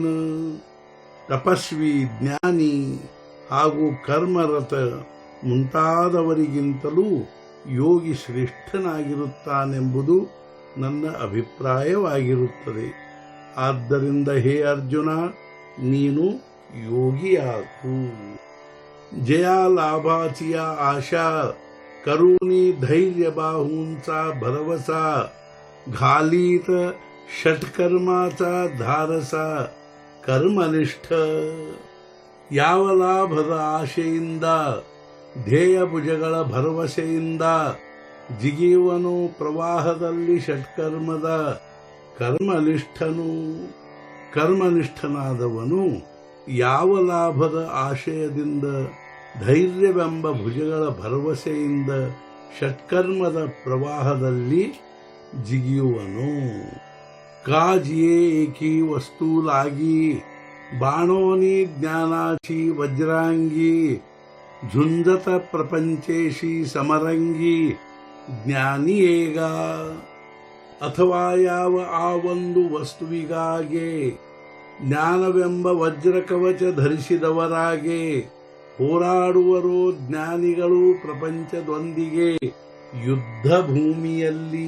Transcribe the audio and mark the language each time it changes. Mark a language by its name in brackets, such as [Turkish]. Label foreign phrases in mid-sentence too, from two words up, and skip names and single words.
[Kannada] ತಪಸ್ವಿ, ಜ್ಞಾನಿ ಹಾಗೂ ಕರ್ಮರತ ಮುಂತಾದವರಿಗಿಂತಲೂ ಯೋಗಿ ಶ್ರೇಷ್ಠನಾಗಿರುತ್ತಾನೆಂಬುದು ನನ್ನ ಅಭಿಪ್ರಾಯವಾಗಿರುತ್ತದೆ. ಆದ್ದರಿಂದ ಹೇ ಅರ್ಜುನ, ನೀನು ಯೋಗಿಯಾಗು. [Marathi] जय लाभाचिया आशा करुणी धैर्य बाहूंचा भरवसा. घालीत षटकर्माचा धारसा कर्मनिष्ठ. [Kannada] ಯಾವ ಲಾಭದ ಆಶೆಯಿಂದ ಧ್ಯೇಯ ಭುಜಗಳ ಭರವಸೆಯಿಂದ ಜಿಗಿಯುವನು ಪ್ರವಾಹದಲ್ಲಿ ಷಟ್ಕರ್ಮದ ಕರ್ಮನಿಷ್ಠನಾದವನು ಯಾವ ಲಾಭದ ಆಶಯದಿಂದ ಧೈರ್ಯವೆಂಬ ಭುಜಗಳ ಭರವಸೆಯಿಂದ ಷಟ್ಕರ್ಮದ ಪ್ರವಾಹದಲ್ಲಿ ಜಿಗಿಯುವನು. [Marathi] काजिये एकी वस्तु लागी, बाणोनी ज्ञानाची वज्रांगी, झुंजत प्रपंचेशी समरंगी ज्ञानियेग. [Kannada] ಅಥವಾ ಯಾವ ಆ ಒಂದು ವಸ್ತುವಿಗಾಗೆ ಜ್ಞಾನವೆಂಬ ವಜ್ರಕವಚ ಧರಿಸಿದವರಾಗೆ ಹೋರಾಡುವರೋ ಜ್ಞಾನಿಗಳು ಪ್ರಪಂಚದೊಂದಿಗೆ ಯುದ್ಧ ಭೂಮಿಯಲ್ಲಿ.